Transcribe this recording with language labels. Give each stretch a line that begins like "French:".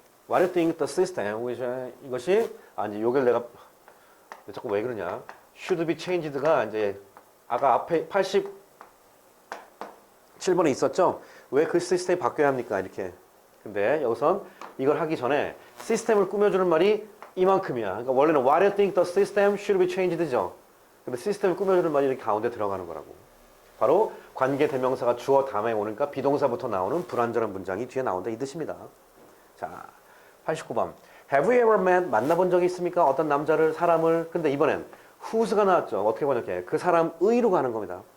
English: What do you think the system which
Korean: 이것이 이제 요걸 내가 자꾸 왜 그러냐?
English: should be changed
Korean: 가 이제 아까 앞에 87번에 있었죠? 왜 그 시스템이 바뀌어야 합니까? 이렇게. 근데 여기선 이걸 하기 전에 시스템을 꾸며주는 말이 이만큼이야. 그러니까 원래는
English: What do you think the system should be changed죠?
Korean: 근데 시스템을 꾸며주는 말이 이렇게 가운데 들어가는 거라고. 바로 관계 대명사가 주어 다음에 오니까 비동사부터 나오는 불완전한 문장이 뒤에 나온다 이 뜻입니다. 자, 89번.
English: Have you ever met?
Korean: 만나본 적이 있습니까? 어떤 남자를, 사람을. 근데 이번엔 who's가 나왔죠. 어떻게 번역해? 그 사람의로 가는 겁니다.